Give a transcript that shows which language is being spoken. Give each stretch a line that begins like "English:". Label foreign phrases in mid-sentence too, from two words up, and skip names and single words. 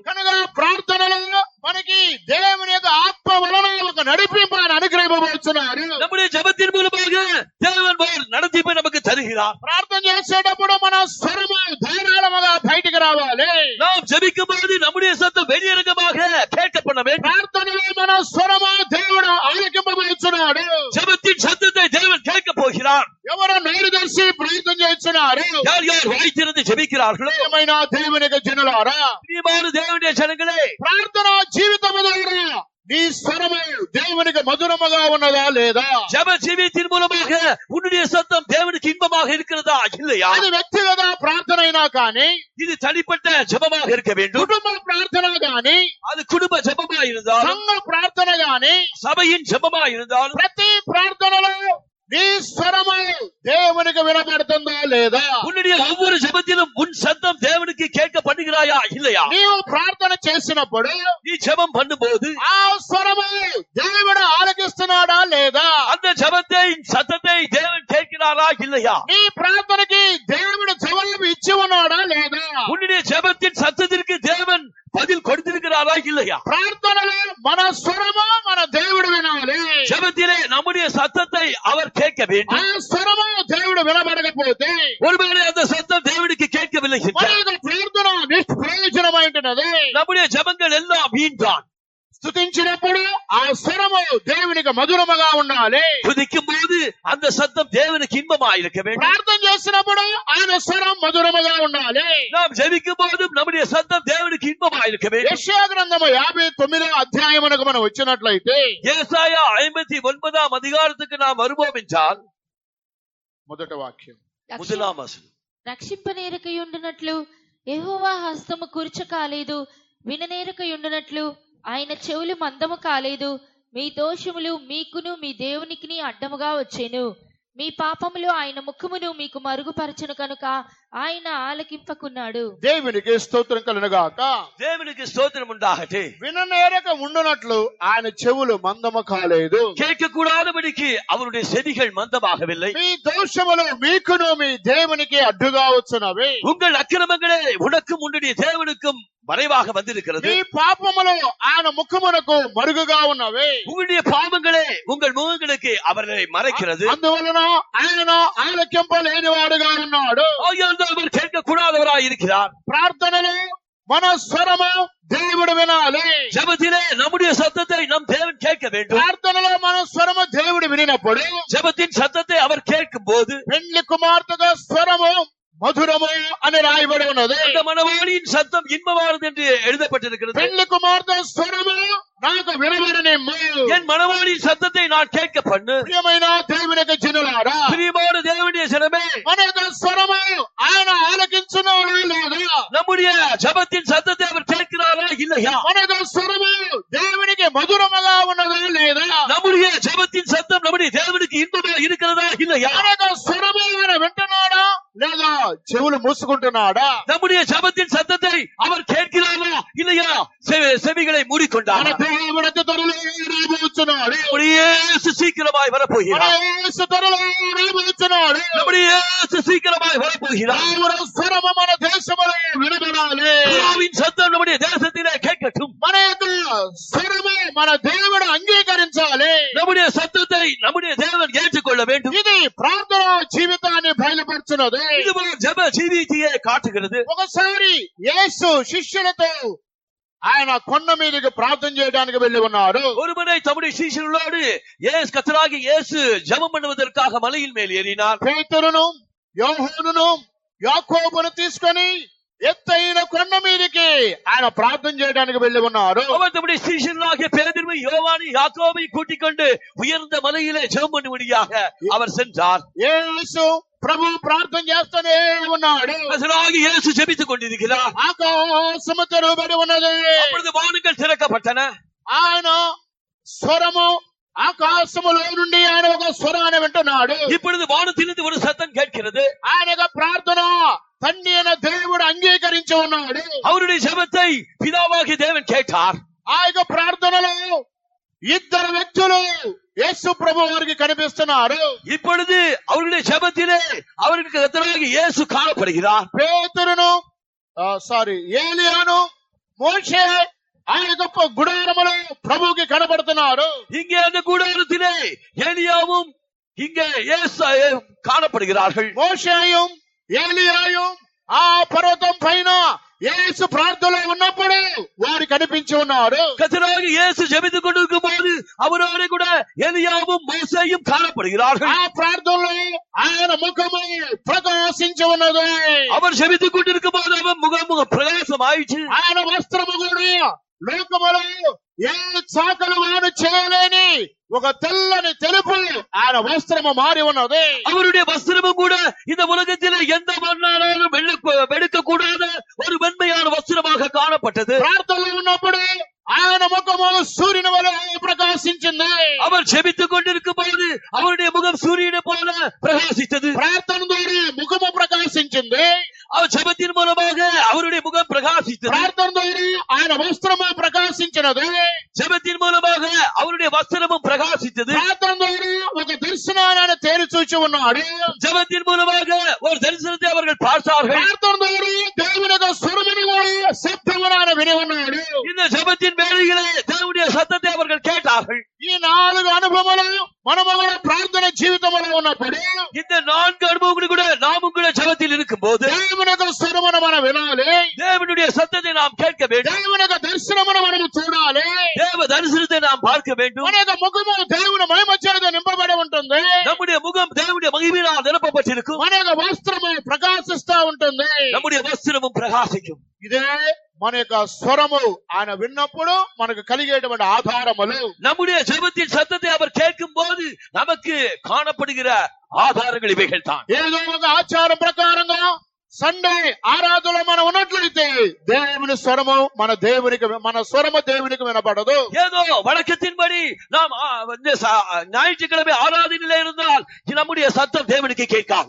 Telugu: కనుక ప్రార్థనలో మనకి దేవుని యొక్క ఆత్మ వలన ఒక నడిపింపు ఆయన అనుగ్రహింపబోతున్నారు.
Tamil: நம்முடைய ஜெபத்தின் மூலமாக தேவன் நடத்திப்பை நமக்கு தருகிறார்.
Telugu: ప్రార్థన చేసేటప్పుడు మన స్వరము ధారాళముగా బయటకు రావాలి.
Tamil: நாம் ஜெபிக்கும் போது நம்முடைய சத்தம் வெளியரங்கமாக கேட்கப்பட வேண்டும்.
Telugu: ప్రార్థనలో మన స్వరము దేవుడు ఆలకింపబోతున్నాడు.
Tamil: ஜெபத்தின் சத்தத்தை தேவன் கேட்க போகிறார்.
Telugu: ఎవరు నోరు తెరిచి ప్రార్థన చేస్తున్నారు?
Tamil: யார் யார் வாய்த்திருந்து ஜெபிக்கிறார்களோ
Telugu: ప్రియమైన దేవుని యొక్క జనులారా,
Tamil: பிரியமான தேவனுடைய ஜனங்களே,
Telugu: ప్రార్థన జీవితము ద్వారా నీ స్వరము దేవునికి మధురముగా ఉన్నదా లేదా?
Tamil: ஜெப ஜீவியத்தின் மூலமாக உன்னுடைய சத்தம் தேவனுக்கு இன்பமாக இருக்கிறதா இல்லையா?
Telugu: అది వ్యక్తిగత ప్రార్థన అయినా కానీ,
Tamil: இது தனிப்பட்ட ஜெபமாக இருக்க வேண்டும்.
Telugu: కుటుంబ ప్రార్థన గాని,
Tamil: அது குடும்ப ஜெபமா இருந்தாலும்
Telugu: సంఘ ప్రార్థన గాని,
Tamil: சபையின் ஜெபமா இருந்தாலும்
Telugu: ప్రతి ప్రార్థనలో నీ స్వరము దేవునికి వినపడుతుందా లేదా?
Tamil: உன்னுடைய ஒவ்வொரு ஜெபத்திலும் உன் சத்தம் தேவனுக்கு கேட்கப்படுகிறாயா இல்லையா?
Telugu: నీవు ప్రార్థన చేసినప్పుడు
Tamil: நீ ஜெபம் பண்ணும்போது
Telugu: ఆ స్వరము దేవుడు ఆలకిస్తున్నాడా లేదా?
Tamil: அந்த ஜெபத்தை சத்தத்தை தேவன் கேட்கிறாரா இல்லையா?
Telugu: నీ ప్రార్థనకి దేవుడు జవాబు ఇచ్చి ఉన్నాడా లేదా?
Tamil: உன்னுடைய ஜெபத்தின் சத்தத்திற்கு தேவன் பதில் கொடுத்திருக்கிறாரா இல்லையா?
Telugu: ప్రార్థనలో మన స్వరము మన దేవుడు వినాలి.
Tamil: ஜெபத்திலே நம்முடைய சத்தத்தை அவர் கேட்க
Telugu: ఆ
Tamil: வேண்டும்.
Telugu: స్వరము దేవుడు వినబడకపోతే
Tamil: ஒருவேளை அந்த சத்தம் தேவனுக்கு கேட்கவில்லை
Telugu: మన
Tamil: என்றால்
Telugu: యొక్క ప్రార్థన నిష్ప్రయోజనమైనది.
Tamil: நம்முடைய ஜெபங்கள் எல்லாம் வீண்தான்.
Telugu: స్తుతించినప్పుడు ఆ స్వరము దేవునికి మధురముగా ఉండాలి.
Tamil: துதிக்கும் போது அந்த சத்தம் தேவனுக்கு இன்பமா இருக்க வேண்டும்.
Telugu: ప్రార్థన చేసినప్పుడు ఆయన స్వరం మధురముగా ఉండాలి.
Tamil: நாம் ஜெபிக்கும் போதும் நம்முடைய சத்தம் தேவனுக்கு இன்பமா இருக்க வேண்டும்.
Telugu: యెషయా గ్రంథము 59వ అధ్యాయమునకు మనం వచ్చినట్లయితే
Tamil: ஏசாயா 59ஆம் அதிகாரத்துக்கு நாம் வருவோம் என்றால்
Telugu: మొదటి వాక్యం
Tamil: முதலாம் வசனம்.
Telugu: రక్షింపనేరకయుండునట్లు యెహోవా హస్తము కురుచ కాలేదు, విననేరకయుండునట్లు ఆయన చెవులు మందము కాలేదు. మీ దోషములు మీకును మీ దేవునికిని అడ్డముగా వచ్చెను. మీ పాపములు ఆయన ముఖమును మీకు మరుగుపరచును కనుక ఆయన ఆలకింపకున్నాడు. దేవునికి స్తోత్రం కలుగుగాక.
Tamil: தேவனுக்கு ஸ்தோத்திரம் உண்டாகட்டும்.
Telugu: విననేరక ఉండునట్లు ఆయన చెవులు మందము కాలేదు.
Tamil: கேட்கக்கூடாதபடிக்கு அவருடைய செவிகள் மந்தமாகவில்லை.
Telugu: మీ దోషములు మీకును మీ దేవునికి అడ్డుగా వచ్చునవి.
Tamil: உங்கள் அக்கிரமங்களே உனக்கும் உன்னுடைய தேவனுக்கும் மறைவாக வந்திருக்கிறது.
Telugu: మీ పాపములు ఆయన ముఖమునకు మరుగుగా ఉన్నవి.
Tamil: உங்களுடைய பாவங்களே உங்கள் முகங்களுக்கு அவர்களை மறைக்கிறது.
Telugu: అందువలన ఆయన ఆలకింపలేనివాడుగా ఉన్నాడు.
Tamil: ஆகையால் அவர் கேட்கக்கூடாதவராய் இருக்கிறார்.
Telugu: ప్రార్థనలు మన స్వరము దేవుడు వినాలి.
Tamil: ஜெபத்திலே நம்முடைய சத்தத்தை நம் தேவன் கேட்க வேண்டும்.
Telugu: ప్రార్థనలో మన స్వరము దేవుడు వినినప్పుడు
Tamil: ஜெபத்தின் சத்தத்தை அவர் கேட்கும் போது
Telugu: పెళ్లి కుమార్తెగా స్వరము మధురము అని రాయబడి ఉన్నది.
Tamil: அந்த மணவாளியின் சத்தம் இன்பமானது என்று எழுதப்பட்டிருக்கிறது.
Telugu: పెళ్లి కుమార్తె స్వరము నాకు వినబడనిమ్ము.
Tamil: என் மணவாளியின் சத்தத்தை நான் கேட்க பண்ணு.
Telugu: ప్రియమైన దేవునికి జనులారా,
Tamil: பிரியமான தேவனுடைய ஜனமே,
Telugu: మన యొక్క స్వరము ఆయన ఆలకించున్నాడా లేదా?
Tamil: நம்முடைய ஜெபத்தின் சத்தத்தை அவர் கேட்கிறாரா இல்லையா?
Telugu: మన యొక్క స్వరము దేవునికి మధురముగా ఉన్నదా లేదా?
Tamil: நம்முடைய ஜெபத்தின் சத்தம் நம்முடைய தேவனுக்கு இன்பமா இருக்கிறதா இல்லையா?
Telugu: మన యొక్క స్వరము ఆయన వింటున్నాడా లేదా చెవులు మూసుకుంటున్నాడా?
Tamil: நம்முடைய ஜெபத்தின் சத்தத்தை அவர் கேட்கிறாரா இல்லையா? செவிகளை
Telugu: మన
Tamil: மூடிக்கொண்டார்.
Telugu: దేవునికి త్వరలో రాబోతున్నాడు.
Tamil: நம்முடைய இயேசு சீக்கிரமாய்
Telugu: మన
Tamil: வரப்போகிறார்.
Telugu: యేసు త్వరలో రాబోతున్నాడు.
Tamil: நம்முடைய இயேசு சீக்கிரமாய் வரப்போகிறார்.
Telugu: దేవుని స్వరము మన దేశములో వినబడాలి.
Tamil: பிதாவின் சத்தம் நம்முடைய தேசத்திலே கேட்கட்டும்.
Telugu: మన యొక్క స్వరము మన దేవుడు అంగీకరించాలి.
Tamil: நம்முடைய சத்தத்தை நம்முடைய தேவன் ஏற்றுக்கொள்ள வேண்டும்.
Telugu: ఇది ప్రార్థన జీవితాన్ని బయలుపరుచున్నది.
Tamil: இதுபோல் ஜெப ஜீவித்தையே காட்டுகிறது.
Telugu: ఒకసారి యేసు శిష్యులతో ఆయన కొండ మీదకి ప్రార్థన చేయడానికి వెళ్లి ఉన్నారు.
Tamil: ஒருமுறை தம்முடைய சீஷர்களோடு கர்த்தராகிய இயேசு ஜெபம் பண்ணுவதற்காக மலையின் மேல் ஏறினார்.
Telugu: పేతురును యోహానును యాకోబును తీసుకొని ఎత్తైన కొండ మీదకి ఆయన ప్రార్థన చేయడానికి వెళ్లి ఉన్నారు.
Tamil: அவர் தம்முடைய சீஷர்களாகிய பேதுருவை யோவானை யாக்கோபை கூட்டிக் கொண்டு உயர்ந்த மலையிலே ஜெபம் பண்ணும்படியாக அவர் சென்றார்.
Telugu: యేసు ప్రభు ప్రార్థన చేస్తూనే ఉన్నాడు.
Tamil: கர்த்தராகிய இயேசு ஜெபித்துக் கொண்டிருக்கிறார்.
Telugu: ఆకాశము తెరవబడి ఉన్నది.
Tamil: அப்பொழுது வானங்கள் திறக்கப்பட்டன.
Telugu: ఆయన స్వరము ఆకాశములో నుండి ఆయన ఒక స్వరాన్ని వింటున్నాడు.
Tamil: இப்பொழுது வானத்திலிருந்து ஒரு சத்தம் கேட்கிறது.
Telugu: ఆయన యొక్క ప్రార్థన తండ్రి అయిన దేవుడు అంగీకరించి ఉన్నాడు.
Tamil: அவருடைய ஜெபத்தை பிதாவாகிய தேவன் கேட்டார்.
Telugu: ఆ యొక్క ప్రార్థనలో ఇద్దరు వ్యక్తులు యేసు ప్రభు వారికి కనిపిస్తున్నారు.
Tamil: இப்பொழுது அவருடைய ஜெபத்திலே அவருக்கு கர்த்தராகிய இயேசு காணப்படுகிறார்.
Telugu: పేతురును ఏలియాను మోషే ఆ యొక్క గుడారములో ప్రభువుకి కనబడుతున్నారు.
Tamil: இங்கே அந்த கூடாரத்திலே எலியாவும் இங்கே இயேசு காணப்படுகிறார்கள்.
Telugu: మోషేயும் ఏలియాயும் ఆ పర్వతం పైన యేసు ప్రార్థనలో ఉన్నప్పుడు వారు కనిపించి ఉన్నారు.
Tamil: கர்த்தராகிய இயேசு ஜெபித்துக் கொண்டிருக்கும் போது அவரோடு கூட எலியாவும் மோசேயும் காணப்படுகிறார்கள்.
Telugu: ఆ ప్రార్థనలో ఆయన ముఖము ప్రకాశించి ఉన్నది.
Tamil: அவர் ஜெபித்துக் கொண்டிருக்கும் போது அவர் முகம் பிரகாசம் ஆயிற்று.
Telugu: ఆయన వస్త్రము కూడా లోకములో ఏ చాకలు వాడు చేయలేని ఒక తెల్లని తెలుపు ఆయన వస్త్రము మారి ఉన్నది.
Tamil: அவருடைய வஸ்திரமும் கூட இந்த உலகத்திலே எந்த மண்ணாலும் வெளுக்க கூடாத ஒரு வெண்மையான வஸ்திரமாக காணப்பட்டது.
Telugu: ప్రార్థనలో ఉన్నప్పుడు ఆయన ముఖము సూర్యుని వలె ప్రకాశించింది.
Tamil: அவர் ஜெபித்துக் கொண்டிருக்கும் போது அவருடைய முகம் சூரியனை போல பிரகாசித்தது.
Telugu: ప్రార్థన ద్వారా ముఖము ప్రకాశించింది.
Tamil: அவர் ஜெபத்தின் மூலமாக அவருடைய முகம் பிரகாசித்தது.
Telugu: ప్రార్థన ద్వారా ఆయన వస్త్రము ప్రకాశించినది.
Tamil: ஜெபத்தின் மூலமாக அவருடைய வஸ்திரமும் பிரகாசித்தது.
Telugu: ప్రార్థన ద్వారా ఒక దర్శనాన్ని తేరి చూచి ఉన్నాడు.
Tamil: ஜெபத்தின் மூலமாக ஒரு தரிசனத்தை அவர்கள் பார்த்தார்கள்.
Telugu: ప్రార్థన ద్వారా దేవుని యొక్క స్వరమును కూడా శబ్దమును ఆయన విని ఉన్నాడు.
Tamil: இந்த ஜெபத்தின் வேளையிலே தேவனுடைய சத்தத்தை அவர்கள் கேட்டார்கள்.
Telugu: ఈ 4 అనుభవములు మనము కూడా ప్రార్థన జీవితంలో ఉన్నప్పుడు
Tamil: இந்த 4 அனுபவங்களும் கூட நாமும் கூட ஜெபத்தில் இருக்கும் போது
Telugu: దేవుని యొక్క స్వరమును మనం వినాలి.
Tamil: தேவனுடைய சத்தத்தை நாம் கேட்க வேண்டும்.
Telugu: దేవుని యొక్క దర్శనమును మనం చూడాలి.
Tamil: தேவ தரிசனத்தை நாம் பார்க்க வேண்டும்.
Telugu: మన యొక్క ముఖము దేవుని మహిమచేత నింపబడి ఉంటుంది.
Tamil: நம்முடைய முகம் தேவனுடைய மகிமையினால் நிரப்பப்பட்டிருக்கும்.
Telugu: మన యొక్క వస్త్రము ప్రకాశిస్తా ఉంటుంది.
Tamil: நம்முடைய வஸ்திரமும் பிரகாசிக்கும்.
Telugu: ఇదే మన యొక్క స్వరము ఆయన విన్నప్పుడు మనకు కలిగేటువంటి ఆధారములు.
Tamil: நம்முடைய ஜெபத்தின் சத்தத்தை அவர் கேட்கும் போது நமக்கு காணப்படுகிற ஆதாரங்கள் இவைகள் தான்.
Telugu: ఏదో ఒక ఆచారం ప్రకారంగా సండే ఆరాధనలో మనం ఉన్నట్లయితే దేవుని స్వరము మన స్వరము దేవునికి వినపడదు.
Tamil: ஏதோ வழக்கத்தின்படி நாம் ஞாயிற்றுக்கிழமை ஆராதனையில இருந்தால் நம்முடைய சத்தம் தேவனுக்கு கேட்காது.